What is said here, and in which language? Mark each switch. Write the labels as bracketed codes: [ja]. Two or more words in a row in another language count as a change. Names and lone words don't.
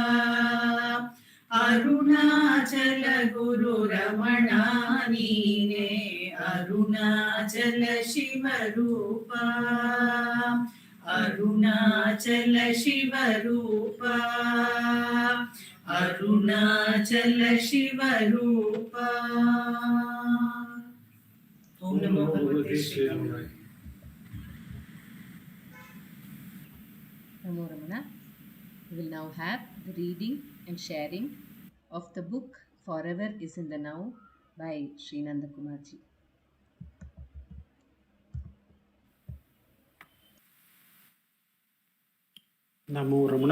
[kn] ಅರುಣಾಚಲ ಗುರು ರಮಣ ನೀನೇ ಅರುಣಾಚಲ ಶಿವರೂಪ ಅರುಣಾಚಲ ಶಿವರೂಪ ಅರುಣಾಚಲ ಶಿವರೂಪ [sa] ಓಂ ನಮೋ ಭಗವತೆ ಶ್ರೀರಾಮಾಯ नमो रमण. [en] We will now have the reading and sharing of the book Forever is in the Now by Sri Nandakumarji. [sa] नमो रमण.